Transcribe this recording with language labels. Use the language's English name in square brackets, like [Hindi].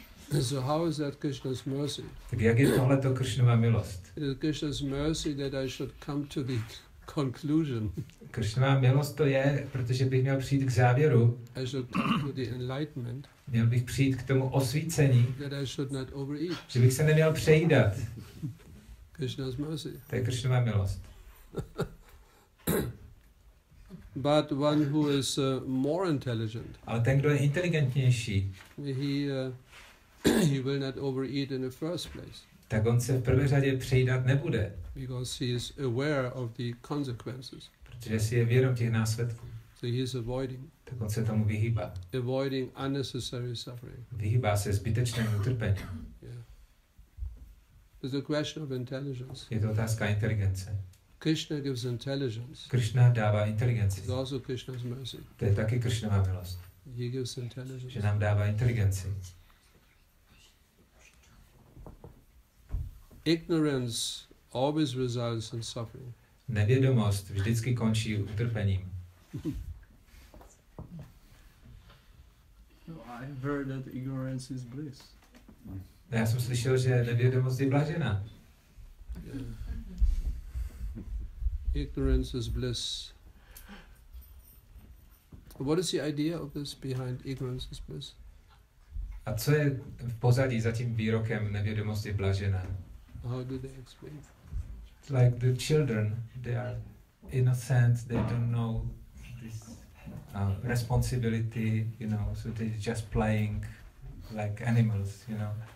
[English] So how is that Krishna's mercy? [Czech] Tak jak je tohleto Krišnova milost? [English] It is Krishna's mercy that I should come to the conclusion. [Czech] Krišnova milost to je, protože bych měl přijít k závěru. [English] I should come to the enlightenment. [Czech] Měl bych přijít k tomu osvícení, [English] That I should not overeat. [Czech] že bych se neměl přejídat. [English] Krishna's mercy. [Czech] To je Krišnova milost. [English] But one who is more intelligent, [Czech] Ale ten, kdo je inteligentnější, [English] he will not overeat in the first place. [Czech] tak on se v prvé řadě přejídat nebude. [English] Because he is aware of the consequences. [Czech] Protože si je vědom těch následků. [English] So he is avoiding. [Czech] Tak on se tomu vyhýbá. [English] Avoiding unnecessary suffering. [Czech] Vyhýbá se zbytečnému utrpení. [English] Yeah. It's a question of intelligence. [Czech] Je to otázka inteligence. [English] Krishna gives intelligence. [Czech] Krishna dává inteligenci. [English] It's also Krishna's mercy. [Czech] To je taky Krishnova milost. [English] He gives intelligence. [Czech] Že nám dává inteligenci. [English] Ignorance always results in suffering. [Czech] Nevědomost vždycky končí utrpením. [English] I've heard that ignorance is bliss. [Czech] Já jsem slyšel, že nevědomost je blažená. [English] Yeah. Ignorance is bliss. What is the idea of this behind ignorance is bliss? [Czech] A co je v pozadí za tím výrokem nevědomost je blažená? [English] How do they explain? Like the children, they are innocent, they don't know this responsibility, you know, so they're just playing like animals, you know.